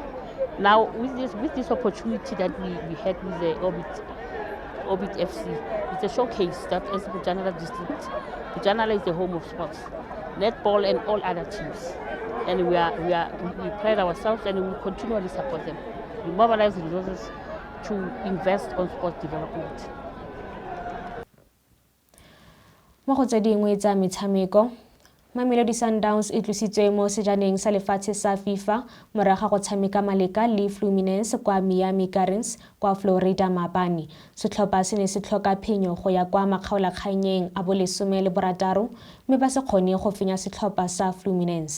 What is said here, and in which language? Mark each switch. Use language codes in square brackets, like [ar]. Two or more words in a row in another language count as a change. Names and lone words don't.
[en] Now with this opportunity that we had with the Orbit FC, it's a showcase that as Bojanala district, Bojanala is the home of sports, netball and all other teams, and we pride ourselves, and we will continually support them. We mobilize resources to invest on sports development. [tn] Mo go tse dingwe tsa metshameko, Mamelodi Sundowns e tlositswe mo sejaneng sa lefatshe sa FIFA moraga go tshameka maleka le Fluminense kwa Miami Gardens kwa Florida maabane. Setlhopha se ne se tlhoka phenyo go ya kwa makgaolakganyeng a bo 16 mme ba se kgone go fenya setlhopha sa Fluminense.